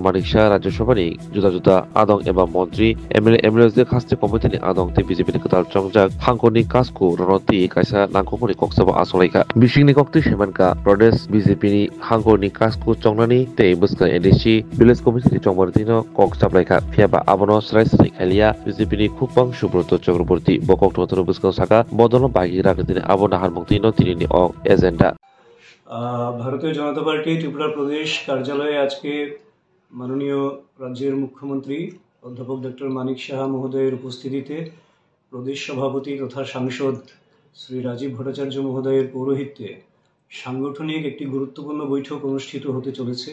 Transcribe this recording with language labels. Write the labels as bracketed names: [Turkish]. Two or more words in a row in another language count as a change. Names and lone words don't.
[Kok Borok] Manik Shah Rajya Sabha ni Juta Adong eba Montri MLA de Kaste Committee ni Adong te BJP ni Katal Chongjak Hangoni Kasku Ronoti Kaisa Nangkoponi Koksaba Asolaika Bishingni Kokti Shemanka Prodes BJP ni Hangoni Kasku Chongnani te Buska NDC Village Committee ni Chongbari no Koksaplaika Fiaba Abono Srai Khalia BJP ni Khupang Subroto Chakraborty Bokok Totoro Buska Saka Bodono Bagi Rakatini Abona Harmukti no তিনি এজেন্ডা [Bangla] ভারতীয় জনতা পার্টি ত্রিপুরা প্রদেশ কার্যালয়ে আজকে মাননীয় রাজ্যের মুখ্যমন্ত্রী অধ্যাপক ডক্টর মানিক সাহা মহোদয়ের উপস্থিতিতে প্রদেশ সভাপতি তথা সাংসদ শ্রী রাজীব ভট্টাচার্য মহোদয়ের পৌরোহিত্যে সাংগঠনিক একটি গুরুত্বপূর্ণ বৈঠক অনুষ্ঠিত হতে চলেছে।